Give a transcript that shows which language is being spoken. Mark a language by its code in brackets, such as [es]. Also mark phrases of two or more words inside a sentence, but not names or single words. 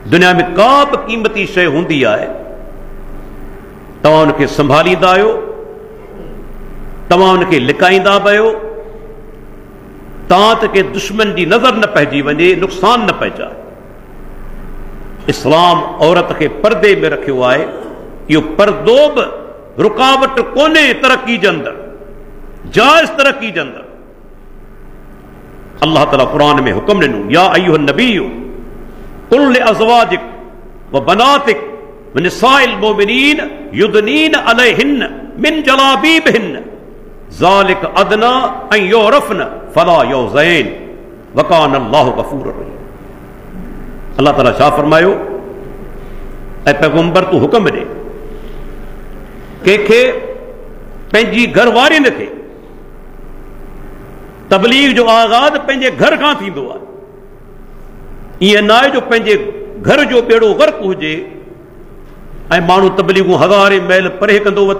[sd] दुनिया में का बि क़ीमती शइ हूंदी आहे, तव्हां उनखे संभालींदा आहियो, तव्हां उनखे लिकाईंदा बि आहियो, तां त के दुश्मन जी नज़र न पइजी वञे, नुक़सान न पहुचाए। इस्लाम औरत खे पर्दे में रखियो आहे। इहो पर्दो बि रुकावट कोन्हे तरक़ी जे अंदरि, जाइज़ तरक़ी जे अंदरि। अल्लाह ताला क़ुरान में हुक्म ॾिनो, [ar] يا أيها النبي قل لأزواجك وبناتك ونساء المؤمنين يدنين عليهن من جلابيبهن ذلك أدنى أن يعرفن فلا يؤذين وكان الله غفورا رحيما. [sd] अल्लाह ताला छा फरमायो, ऐं पैगंबर तूं हुक्म ॾे कंहिंखे पंहिंजी घरवारियुनि खे, तबलीग जो आगाज़ पंहिंजे घर खां थींदो आहे। ईअं न आहे जो पंहिंजे घर जो बेड़ो गर्क हुजे ऐं माण्हू तबलीगूं हज़ारे मैल परे कंदो वठे।